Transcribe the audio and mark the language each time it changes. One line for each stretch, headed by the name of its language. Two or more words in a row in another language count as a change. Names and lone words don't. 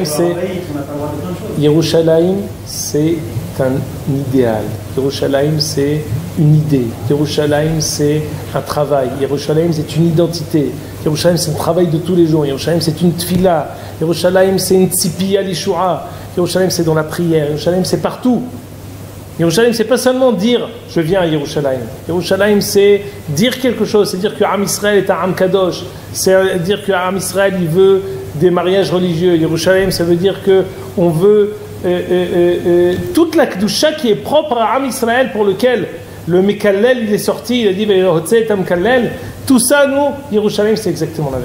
French: Yerushalayim, c'est un idéal. Yerushalayim, c'est une idée. Yerushalayim, c'est un travail. Yerushalayim, c'est une identité. Yerushalayim, c'est un travail de tous les jours. Yerushalayim, c'est une tfila. Yerushalayim, c'est une
Hebrew: ציפייה לישועה.
French: Yerushalayim, c'est dans la prière. Yerushalayim, c'est partout. Yerushalayim, c'est pas seulement dire je viens à Yerushalayim. Yerushalayim, c'est dire quelque chose, c'est dire que
Hebrew: עם ישראל
French: est un
Hebrew: עם קדוש,
French: c'est dire que
Hebrew: עם ישראל
French: il veut des mariages religieux. Yerushalayim, ça veut dire que on veut toute la kedusha qui est propre à
Hebrew: עם ישראל
French: pour lequel le Mekallel, il est sorti, il a dit tout ça, nous, Yerushalayim, c'est exactement l'inverse.